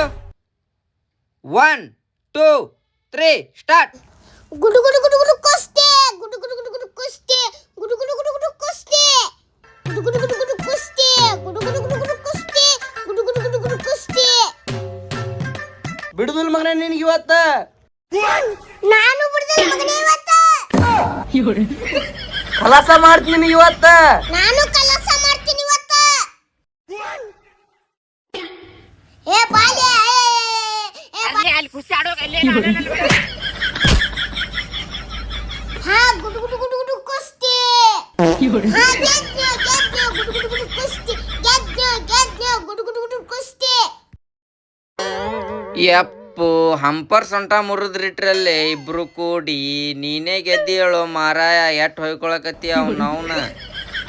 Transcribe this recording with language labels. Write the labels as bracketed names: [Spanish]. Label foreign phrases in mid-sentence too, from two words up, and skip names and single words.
[Kannada] 1 2 3 ಸ್ಟಾರ್ಟ್. ಗುಡು ಗುಡು ಗುಡು ಗುಡು ಕುಸ್ತಿ, ಗುಡು ಗುಡು ಗುಡು ಗುಡು ಕುಸ್ತಿ, ಗುಡು ಗುಡು ಗುಡು ಗುಡು ಕುಸ್ತಿ, ಗುಡು ಗುಡು ಗುಡು ಗುಡು ಕುಸ್ತಿ, ಗುಡು ಗುಡು ಗುಡು ಗುಡು ಕುಸ್ತಿ, ಗುಡು ಗುಡು ಗುಡು ಗುಡು ಕುಸ್ತಿ. ಬಿಡುದಿಲ್ಲ ಮಗನ ನಿನಗೆ ಇವತ್ತ. ನಾನು ಬಿಡ್ದೆ ಮಗನೇ ಇವತ್ತ. ಕಲಾಸ ಮಾಡ್ತೀನಿ ಇವತ್ತ. ನಾನು ಕೆಲಸ ಮಾಡ್ತೀನಿ ಇವತ್ತ. ಏ ಬಾಲೆ ಅಲ್ಲಿ ಕುಸ್ತಿ ಆಡೋ ಅಲ್ಲೇ ಹಾ ಗುಡು ಗುಡು ಗುಡು ಗುಡು ಕುಸ್ತಿ. ಹಾ ಗೆದ್ದೆ ಗೆದ್ದೆ ಗುಡು ಗುಡು ಗುಡು ಕುಸ್ತಿ, ಗೆದ್ದೆ ಗೆದ್ದೆ ಗುಡು ಗುಡು ಗುಡು ಕುಸ್ತಿ. ಯಪ್ಪು ಹಂಪರ್ ಸೊಂಟ ಮುರಿದ್ರಿಟ್ರಲ್ಲೇ ಇಬ್ರು ಕೂಡಿ. ನೀನೇ ಗೆದ್ದಿ ಹೇಳೋ ಮಾರಾಯ ಎಟ್ ಹೊಯ್ಕೊಳಕತ್ತಿ ಅವ್ನ.